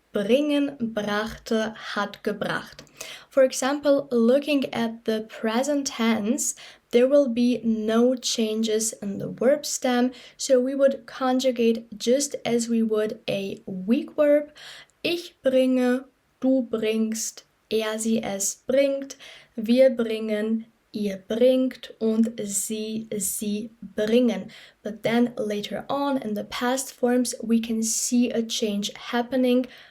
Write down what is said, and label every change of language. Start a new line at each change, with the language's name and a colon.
German: Bringen, brachte, hat gebracht.
English: For example, looking at the present tense, there will be no changes in the verb stem, so we would conjugate just as we would a weak verb.
German: Ich bringe, du bringst, er, sie, es bringt, wir bringen, ihr bringt und sie bringen.
English: But then later on in the past forms we can see a change happening.